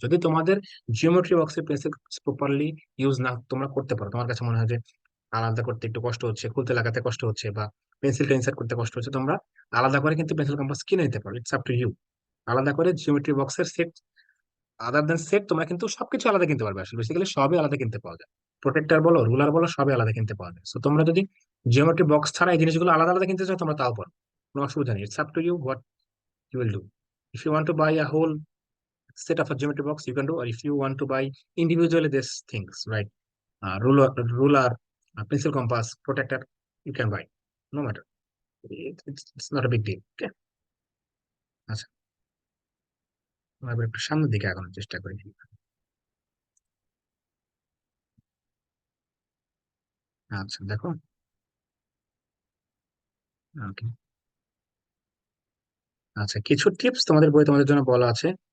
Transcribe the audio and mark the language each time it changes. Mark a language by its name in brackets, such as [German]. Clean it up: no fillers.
[Bangla] যদি তোমাদের জিওমেট্রি বক্সে পেন্সিল প্রপারলি ইউজ না তোমরা করতে পারো, তোমার কাছে মনে হয় যে আলাদা করতে একটু কষ্ট হচ্ছে, খুলতে লাগাতে কষ্ট হচ্ছে, বা পেন্সিলটা ইনসার্ট করতে কষ্ট হচ্ছে, তোমরা আলাদা করে কিন্তু পেন্সিল কম্পাস কিনে নিতে পারো। [English] It's up to you. [Bangla] আলাদা করে জিওমেট্রি বক্সের সেট, আদার দেন সেট, তোমরা কিন্তু সবকিছু আলাদা কিনতে পারবে। আসলে বেসিক্যালি সবই আলাদা কিনতে পাওয়া যায়, প্রোটেক্টর বলো, রুলার বলো, সবই আলাদা কিনতে পাওয়া যায়। সো তোমরা যদি জিওমেট্রি বক্স ছাড়া এই জিনিসগুলো আলাদা আলাদা কিনতে চাও, তোমরা তাও পারো, কোনো অসুবিধা নেই। [English] It's up to you what you will do. If you want to buy a whole set of a geometry box, you can do, or if you want to buy individually these things, right? Ruler, pencil compass, protector, you can buy. No matter. It's not a big deal. Okay. [Bangla] আচ্ছা, আমরা এবার একটু সামনের দিকে আগানোর চেষ্টা করি। আচ্ছা দেখো, ওকে, আচ্ছা কিছু টিপস তোমাদের বই তোমাদের জন্য বলা আছে।